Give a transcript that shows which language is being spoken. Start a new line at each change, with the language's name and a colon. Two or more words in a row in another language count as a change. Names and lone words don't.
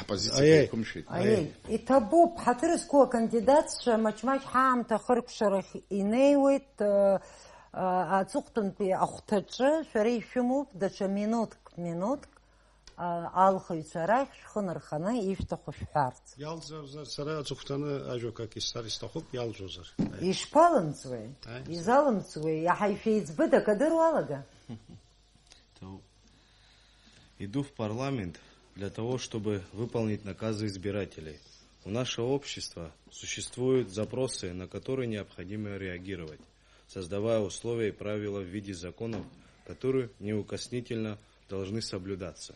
Abkhazian: Иҭабуп, ҳаҭыр зқәу акандидатцәа маҷ-маҷ ҳаамҭа хыркәшарахь инеиуеит, аҵыхәтәантәи ахәҭаҿы шәара ишәымоуп, даҽа минуҭк алхыҩцәа рахь шәхы нырханы ишәҭаху шәҳәарц. Иалҵзар, сара аҵыхәтәаны ажәақәак исҳәар исҭахуп, иалҵзар. Ишԥалымҵуеи, изалымҵуеи, иаҳа ишәеиҵбыда акадыруа алага?
Russian: Иду в парламент для того, чтобы выполнить наказы избирателей. У нашего общества существуют запросы, на которые необходимо реагировать, создавая условия и правила в виде законов, которые неукоснительно должны соблюдаться.